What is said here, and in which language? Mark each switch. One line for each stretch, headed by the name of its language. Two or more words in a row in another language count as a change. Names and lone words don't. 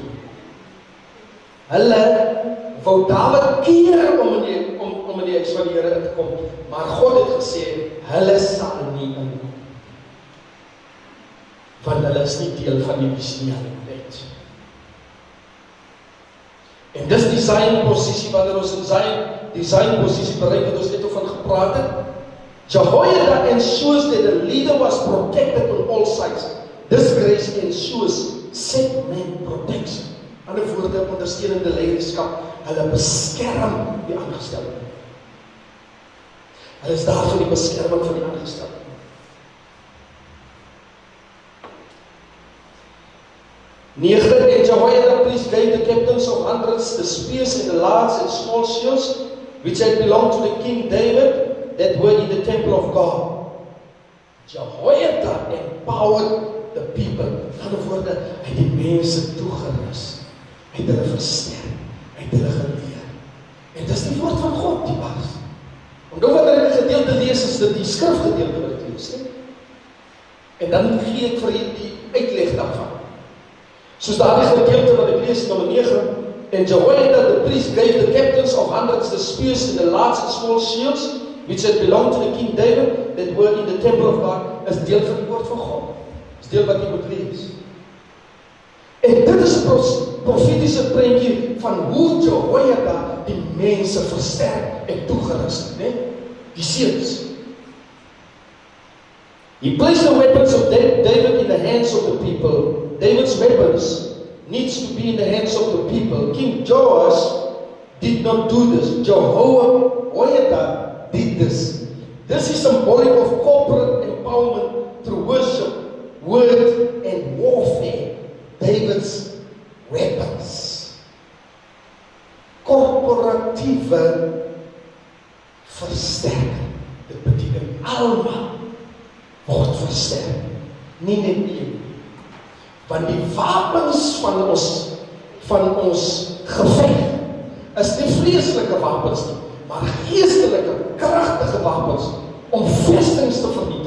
Afrikaans: Hulle wou Dawid keer om in die huis van die Here in te kom, maar God het gesê, hulle sal nie inkom, want hulle is nie deel van die visie uit. En dis die zijn posisie, wanneer ons in die zijn posisie bereik, wat ons net van gepraat het,
English: Jehoiada ensures that the leader was protected on all sides. This grace ensures set man protection.
Afrikaans: Ander woorde, ondersteunende leierskap, hulle beskerm die aangestelde. Hulle is daar vir die beskerming van die aangestelde.
English: And Jehoiada priest gave the captains of hundreds the spears and the large and small shields, which had belonged to the king David, that were in the temple of God. Jehoiada empowered the people.
Afrikaans: Ander woorde, hy het die mense toegerus. Hy het hulle versterk, hy het hulle geleer. En dis die woord van God, die was. Omdat wanneer ek die gedeelte lees, is dit die skrifgedeelte wat ek lees. En dan gee ek vir die uitleg daarvan. Soos daar die gedeelte wat ek lees, nummer 9,
English: and Jehoiada the priest gave the captains of hundreds the spears and the large and small shields, which had belonged to the king David, that were in the temple of God,
Afrikaans: is deel van die woord van God. Is deel wat jy moet lees. En dit is 'n profetiese prentjie van hoe Jehoiada die mense versterk en toegerus het, né? Die seuns.
English: He placed the weapons of David in the hands of the people. David's weapons needs to be in the hands of the people. King Joash did not do this. Jehoiada did this. This is symbolic of corporate empowerment through worship, word, and warfare. David's weapons.
Afrikaans: Korporatiewe versterking. Dit beteken almal word versterk. Nie net een. Want die wapens van ons geveg is nie vleeslike wapens nie, maar geestelike, kragtige wapens om vestings te vernietig.